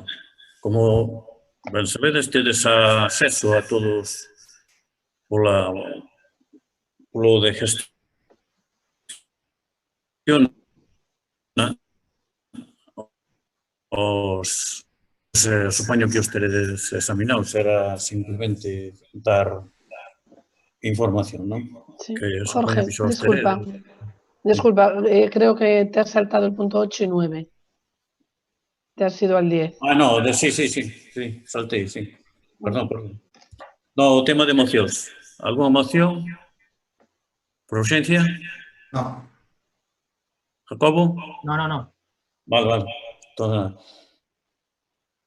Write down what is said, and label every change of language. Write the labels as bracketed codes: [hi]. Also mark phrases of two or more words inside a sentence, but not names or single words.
[gl] Como ben sabedes, tedes acceso a todos polo de gestión supoño que os teredes examinados, era simplemente dar información, non? [es] Sí. [gl] Que Jorge, supoño que [es] disculpa, creo que te has saltado el punto 8 y 9. Te has ido al 10. No, [gl] sí, saltei, sí. Perdón. No, o tema de mocións. Alguna moción? Por urxencia? [es] No. Jacobo? No. Vale. Toda.